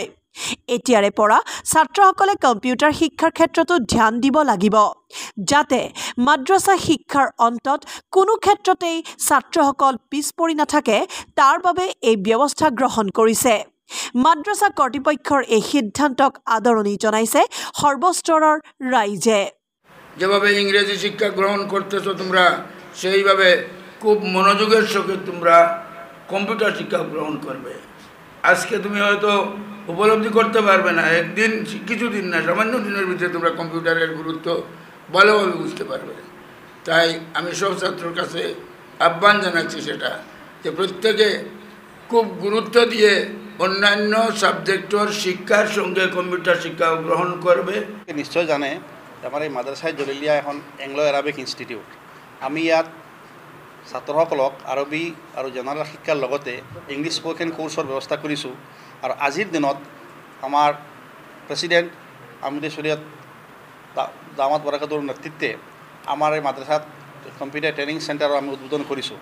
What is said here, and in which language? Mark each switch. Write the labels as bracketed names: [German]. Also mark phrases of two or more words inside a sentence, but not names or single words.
[Assamese] এতিয়াৰে পৰা ছাত্ৰসকলে কম্পিউটাৰ শিক্ষাৰ ক্ষেত্ৰতো ধ্যান দিব লাগিব, যাতে মাদ্ৰাছা শিক্ষাৰ অন্তত কোনো ক্ষেত্ৰতেই ছাত্ৰসকল পিছ পৰি নাথাকে তাৰ বাবে এই ব্যৱস্থা গ্ৰহণ কৰিছে। মাদ্ৰাছা কৰ্তৃপক্ষৰ এই সিদ্ধান্তক আদৰণি জনাইছে সৰ্বস্তৰৰ ৰাইজে। [Bangla] যেভাবে ইংরেজি শিক্ষা গ্রহণ করতেছো তোমরা, সেইভাবে খুব মনোযোগের সঙ্গে তোমরা কম্পিউটার শিক্ষা গ্রহণ করবে। আজকে তুমি হয়তো উপলব্ধি করতে পারবে না, একদিন কিছুদিন না, সামান্য দিনের ভিতরে তোমরা কম্পিউটারের গুরুত্ব ভালোভাবে বুঝতে পারবে। তাই আমি সব ছাত্রর কাছে আহ্বান জানাচ্ছি সেটা যে প্রত্যেকে খুব গুরুত্ব দিয়ে অন্যান্য সাবজেক্টর শিক্ষার সঙ্গে কম্পিউটার শিক্ষা গ্রহণ করবে। [Assamese] নিশ্চয় জানে আমাৰ এই মাদ্ৰাছা জালিলিয়া এখন [English] Anglo Arabic institute. [Assamese] আমি ইয়াত ছাত্ৰসকলক আৰবী আৰু জেনেৰেল শিক্ষাৰ লগতে [English] English spoken [Assamese] কোৰ্চৰ ব্যৱস্থা কৰিছোঁ। আৰু আজিৰ দিনত আমাৰ প্ৰেচিডেণ্ট আমিৰে শৰীয়ত দামাত বৰকাতুৰ নেতৃত্বে আমাৰ এই মাদ্ৰাছাত [English] computer training [Assamese] চেণ্টাৰো আমি উদ্বোধন কৰিছোঁ।